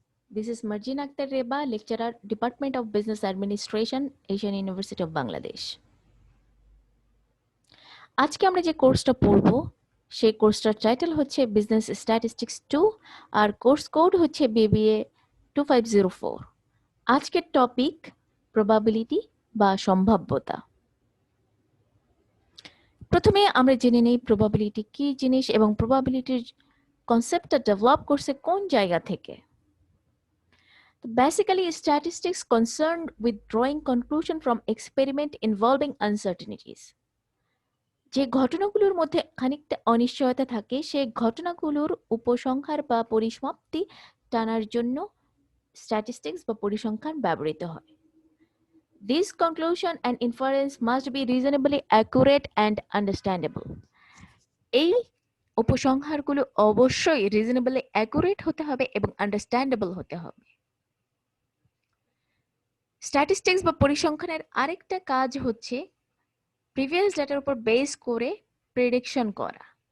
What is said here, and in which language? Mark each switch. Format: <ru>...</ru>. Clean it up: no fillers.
<en>This is Marjin Akhtar Reba, lecturer, Department of Business Administration, Asian University of Bangladesh.</en> <bn>আজকে আমরা যে কোর্সটা পড়ব সেই কোর্সটার টাইটেল হচ্ছে বিজনেস স্ট্যাটিস্টিক্স 2 আর কোর্স কোড হচ্ছে বিবিএ 2504। আজকের টপিক প্রবাবিলিটি বা সম্ভাব্যতা। প্রথমে আমরা জেনে নেই প্রবাবিলিটি কি জিনিস এবং প্রবাবিলিটির কনসেপ্টটা ডেভেলপ করছে কোন জায়গা থেকে।</bn> <en>Basically, statistics concerned with drawing conclusion from experiment involving uncertainties.</en> <bn>যে ঘটনাগুলোর মধ্যে খানিকটা অনিশ্চয়তা থাকে সেই ঘটনাগুলোর উপসংহার বা পরিসমাপ্তি টানার জন্য স্ট্যাটিস্টিক্স বা পরিসংখ্যান ব্যবহৃত হয়।</bn> <en>This conclusion and inference must be reasonably accurate and understandable.</en> <bn>এই উপসংহারগুলো অবশ্যই রিজনেবলি অ্যাকুরেট হতে হবে এবং আন্ডারস্ট্যান্ডেবল হতে হবে। স্ট্যাটিস্টিক্স বা পরিসংখ্যানের আরেকটা কাজ হচ্ছে প্রিভিয়াস ডাটার উপর বেস করে প্রেডিকশন করা।</bn>